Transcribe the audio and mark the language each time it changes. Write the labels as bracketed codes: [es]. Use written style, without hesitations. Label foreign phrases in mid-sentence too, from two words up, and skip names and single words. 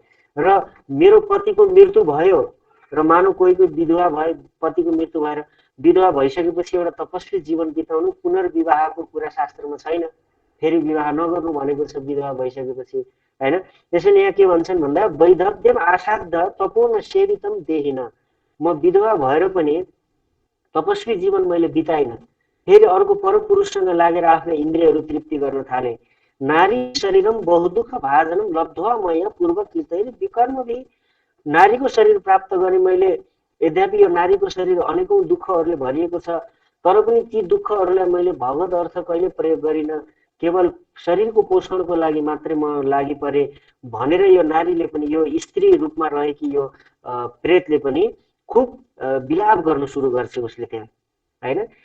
[ne] र मेरो पतिको मृत्यु भयो र मानव कोहीको विधवा भए, पतिको मृत्यु भएर विधवा भइसकेपछि एउटा तपस्वी जीवन बिताउनु, पुनर्विवाहको कुरा शास्त्रमा छैन, फेरि विवाह नगर्नु भनेको छ विधवा भइसकेपछि होइन। त्यसैले यहाँ के भन्छन् भन्दा, [sa] वैधव्यम आसाद्ध तपो न सेवितम देहिन, [ne] म विधवा भएर पनि तपस्वी जीवन मैले बिताइनँ, फेरि अर्को परपुरुषसँग लागेर आफ्नो इन्द्रियहरू तृप्ति गर्न थाले। [sa] नारी शरीरम बहुदुःख भाजनम लब्ध्वा मया पूर्वकृतैः विकर्मभिः, [ne] नारीको शरीर प्राप्त गरेँ मैले, यद्यपि यो नारीको शरीर अनेकौँ दुःखहरूले भरिएको छ, तर पनि ती दुःखहरूलाई मैले भगवत अर्थ कहिले प्रयोग गरिनँ, केवल शरीरको पोषणको लागि मात्रै म लागि परे भनेर यो नारीले पनि, यो स्त्री रूपमा रहेकी यो प्रेतले पनि खुब विलाप गर्न सुरु गर्छ उसले त्यहाँ होइन।